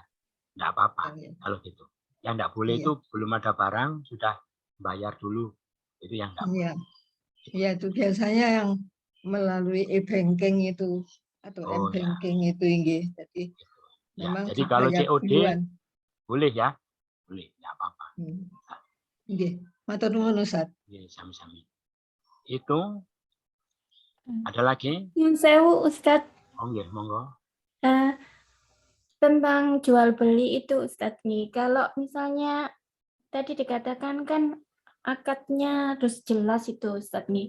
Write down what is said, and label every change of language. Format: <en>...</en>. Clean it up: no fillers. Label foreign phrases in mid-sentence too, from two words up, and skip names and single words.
<id>Enggak apa-apa kalau gitu. Yang enggak boleh itu belum ada barang sudah bayar dulu. Itu yang enggak boleh. Iya, itu biasanya yang melalui e-banking itu atau m-banking itu Jadi memang jadi kalau COD duluan. Boleh ya? Boleh, enggak apa-apa.</id> <jv>Matur nuwun Ustaz. Sami-sami.</jv> <id>Itu ada lagi?</id> <jv>Sewu Ustaz. Monggo.</jv> <id>Tentang jual beli itu Ustaz nih. Kalau misalnya tadi dikatakan kan akadnya harus jelas itu Ustaz nih.</id>